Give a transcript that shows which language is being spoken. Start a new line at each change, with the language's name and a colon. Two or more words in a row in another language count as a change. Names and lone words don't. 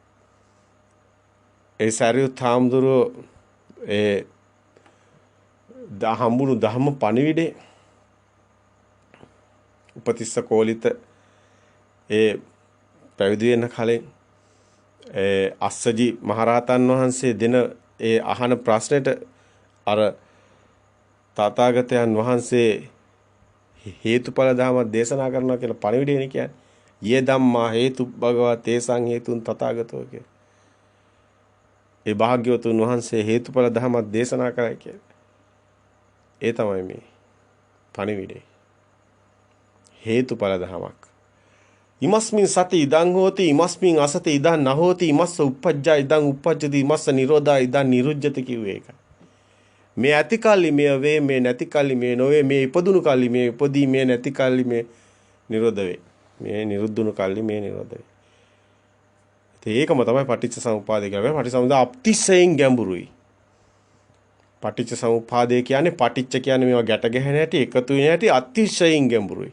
Sinhala: ඒ සරියුත් හාමුදුරුවෝ ඒ හම්බුණු ධම්ම පණිවිඩේ උපතිස්ස කෝලිත ඒ පැවිදි වෙන කලින් අස්සජි මහරහතන් වහන්සේ දෙන ඒ අහන ප්‍රශ්නෙට අර තථාගතයන් වහන්සේ හේතුඵල ධමයක් දේශනා කරනවා කියලා පණිවිඩයනේ කියන්නේ.
Pali: යේ ධම්මා හේතු භගවා තේසං හේතුන් තථාගතෝ කිය.
Sinhala: ඒ භාග්‍යවතුන් වහන්සේ හේතුඵල ධමයක් දේශනා කරයි කියන්නේ. ඒ තමයි මේ පණිවිඩේ. හේතුඵල ධමයක්.
Pali: ඉමස්මින් සති ඉදං හෝති ඉමස්මින් අසති ඉදං නහෝති ඉමස්ස උප්පජ්ජා ඉදං උප්පජ්ජති ඉමස්ස නිරෝධා ඉදං නිරුජ්ජති
Sinhala: කිව්වේ ඒක. මේ ඇති කල්ලි මේ වේ මේ නැති කල්ලි මේ නොවේ මේ ඉපදුණු කල්ලි මේ උපදී මේ නැති කල්ලි මේ නිරෝධ වේ. මේ නිරුද්ධුණු කල්ලි මේ නිරෝධ වේ. ඒකම තමයි පටිච්ච සමුප්පාදය කියන්නේ. පටිච්ච සමුප්පාදය අතිශයින් ගැඹුරුයි. පටිච්ච සමුප්පාදය කියන්නේ පටිච්ච කියන්නේ මේවා ගැට ගැහෙන හැටි එකතු වෙන හැටි අතිශයින් ගැඹුරුයි.